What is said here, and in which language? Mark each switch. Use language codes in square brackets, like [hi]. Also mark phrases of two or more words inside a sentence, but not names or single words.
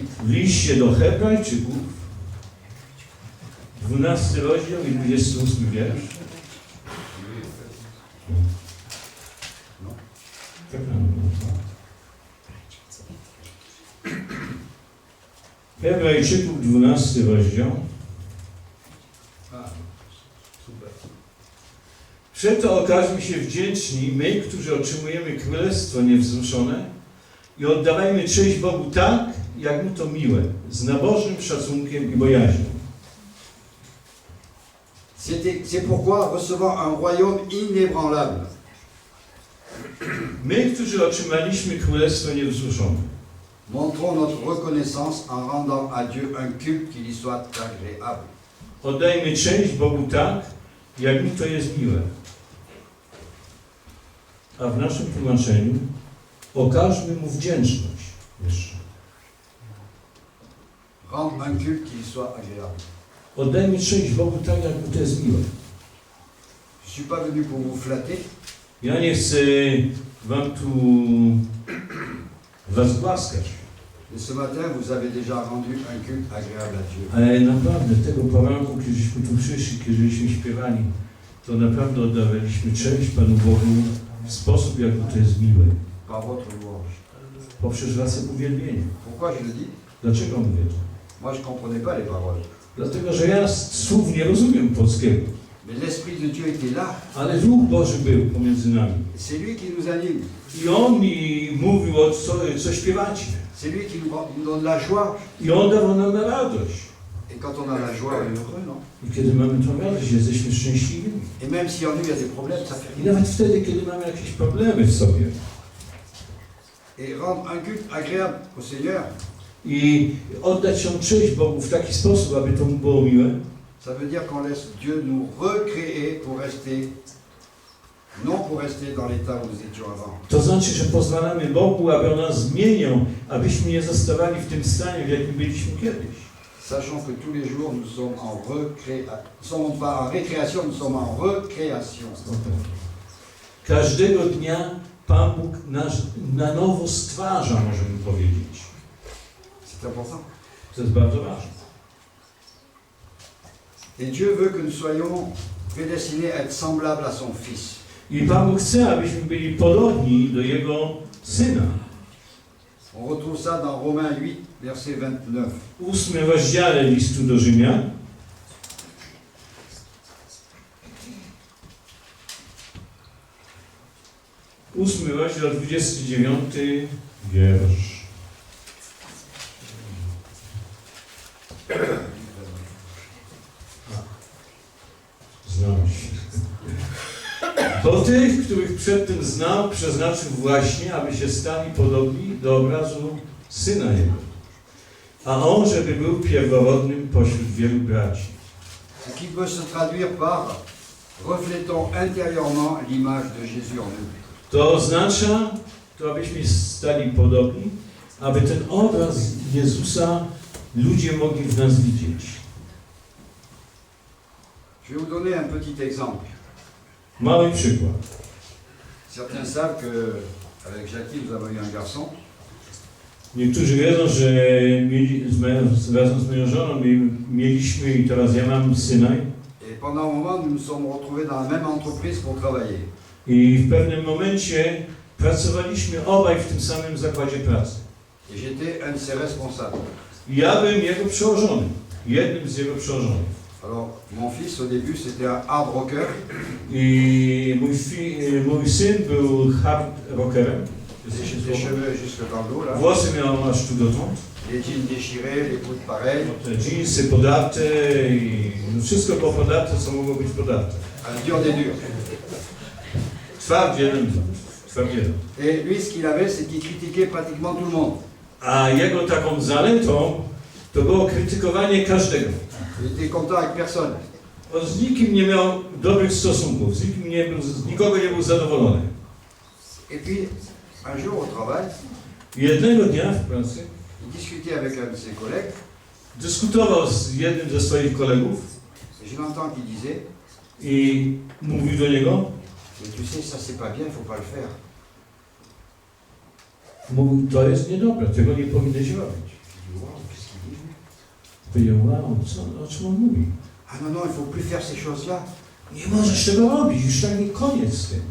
[pl] W liście do Hebrajczyków, 12 rozdział i 28 wiersz. No. Hebrajczyków, 12 rozdział. Super. Przeto okażmy się wdzięczni, my, którzy otrzymujemy Królestwo niewzruszone i oddawajmy cześć Bogu tak, jak Mu to miłe, z nabożnym szacunkiem i bojaźnią. [fr] C'est pourquoi, recevant un royaume inébranlable, [pl] My, którzy otrzymaliśmy Królestwo niewzruszone, [fr] montrons notre reconnaissance en rendant à Dieu un culte qui lui soit agréable. [pl] oddajmy cześć Bogu tak, jak Mu to jest miłe. A w naszym tłumaczeniu okażmy Mu wdzięczność jeszcze. [fr] Rendre un culte qui lui soit agréable. [pl] Oddajmy cześć Bogu tak, jak Mu to jest miłe. [fr] Je ne suis pas venu pour vous flatter, [pl] Ja nie chcę wam tu was głaskać, [fr] mais ce matin, vous avez déjà rendu un culte agréable à Dieu. [pl] ale naprawdę tego poranku, kiedyśmy tu przyszli, kiedyśmy śpiewali, to naprawdę oddawaliśmy cześć Panu Bogu w sposób, jak Mu to jest miłe, [fr] Par votre louange. [pl] poprzez wasze uwielbienie. [fr] Pourquoi je le dis? [pl] Dlaczego mówię to? [fr] Moi, je ne comprenais pas les paroles. [pl] Dlatego, że ja słów nie rozumiem polskiego. [fr] Mais l'Esprit de Dieu était là. [pl] Ale Duch Boży był pomiędzy nami. [fr] Et c'est lui qui nous anime. [pl] I On mi mówił, co śpiewacie. [fr] C'est lui qui nous donne la joie. [pl] I On dawał nam na radość. [fr] Et quand on a la joie, on est heureux, non? [pl] I kiedy mamy tą radość, jesteśmy szczęśliwi. [fr] Et même si en nous il y a des problèmes, ça fait [pl] I [fr] rien. [pl] nawet wtedy, kiedy mamy jakieś problemy w sobie. [fr] Et rendre un culte agréable au Seigneur, [pl] I oddać się cześć Bogu w taki sposób, aby to mu było miłe. [fr] ça veut dire qu'on laisse Dieu nous recréer pour rester, non pour rester dans l'état où nous étions avant. [pl] To znaczy, że pozwalamy Bogu, aby On nas zmieniał, abyśmy nie zostawali w tym stanie, w jakim byliśmy kiedyś. [fr] Sachant que tous les jours nous sommes en recréation, nous sommes pas en récréation, nous sommes en recréation. [pl] Każdego dnia Pan Bóg nas na nowo stwarza, możemy powiedzieć. [fr] C'est important. [pl] To jest bardzo ważne. [fr] Et Dieu veut que nous soyons prédestinés à être semblables à son Fils. [pl] I Pan Bóg chce, abyśmy byli podobni do Jego Syna. [fr] On retrouve ça dans Romains 8, verset 29. [pl] W 8 rozdziale listu do Rzymian. Ósmy rozdział, 29 wiersz. Znam się. To tych, których przedtem znał, przeznaczył właśnie, aby się stali podobni do obrazu Syna Jego. A On, żeby był pierworodnym pośród wielu braci. [fr] Ce qui peut se traduire par reflétons intérieurement l'image de Jésus en nous. [pl] To oznacza, to abyśmy stali podobni, aby ten obraz Jezusa ludzie mogli w nas widzieć. [fr] Je vais vous donner un petit exemple. [pl] Mały przykład. [fr] Certains savent que avec Jackie, nous avons eu un garçon. [pl] Niektórzy wiedzą, że razem z moją żoną mieliśmy i teraz ja mam syna. [fr] Et pendant un moment, nous nous sommes retrouvés dans la même entreprise pour travailler. [pl] I w pewnym momencie pracowaliśmy obaj w tym samym zakładzie pracy. [fr] Et j'étais un de ses responsables. [pl] Ja byłem jego przełożonym, jednym z jego przełożonych. [fr] Alors, mon fils, au début, c'était un [en] hard rocker. [pl] I mój syn był hard rockerem. [fr] Des cheveux jusque dans le dos, là. [pl] Włosy miał aż tu dotąd. [fr] Les jeans déchirés, les bouts pareils. [pl] Te dżinsy podarte i no wszystko było podarte, co mogło być podarte. [fr] Un dur des durs. [pl] Twardziel. [fr] Et lui, ce qu'il avait, c'est qu'il critiquait pratiquement tout le monde. [pl] A jego taką zaletą to było krytykowanie każdego. [fr] Il était content avec personne. [pl] On z nikim nie miał dobrych stosunków, z nikogo nie był zadowolony. [fr] Et puis, un jour au travail, [pl] Jednego dnia w pracy [fr] il discutait avec un de ses collègues, [pl] dyskutował z jednym ze swoich kolegów [fr] et je l'entends qui disait, [pl] i mówił do niego, [fr] mais tu sais, ça c'est pas bien, il faut pas le faire. [pl] mówił, to jest niedobre, tego nie powinieneś robić. [fr] Je dis, wow, qu'est-ce qu'il dit? [pl] Powiedział, wow, o czym on mówi? [fr] Ah non, non, il faut plus faire ces choses-là. [pl] Nie możesz tego robić, już tak nie koniec z tym.